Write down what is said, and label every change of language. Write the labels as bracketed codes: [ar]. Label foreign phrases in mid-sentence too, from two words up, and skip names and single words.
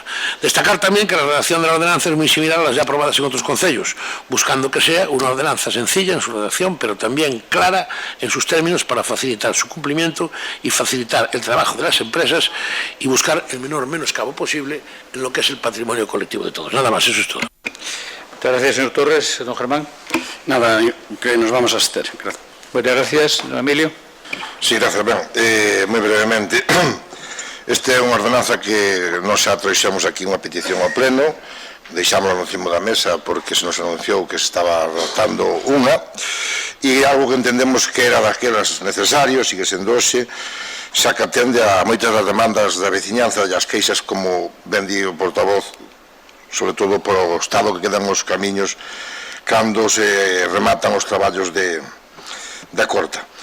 [es] Destacar también que la redacción de la ordenanza es muy similar a las ya aprobadas en otros concellos, buscando que sea una ordenanza sencilla en su redacción, pero también clara en sus términos para facilitar su cumplimiento y facilitar el trabajo de las empresas y buscar el menor menoscabo posible en lo que es el patrimonio colectivo de todos. Nada más, eso es todo. Muchas gracias, señor Torres. Don Germán. [gl] Nada, que nos vamos a abster. Gracias. [es] Muchas gracias, don Emilio. [gl] Sí, gracias. Ben, moi brevemente, esta é unha ordenanza que nós xa trouxemos aquí unha petición ao pleno, deixámosla no cimo da mesa porque se nos anunciou que se estaba redactando unha, e algo que entendemos que era daquelas necesarios, sigue sendo hoxe, xa que atende a moitas das demandas da veciñanza e as queixas, como ben di o portavoz, sobre todo polo estado que quedan os camiños cando se rematan os traballos da corta.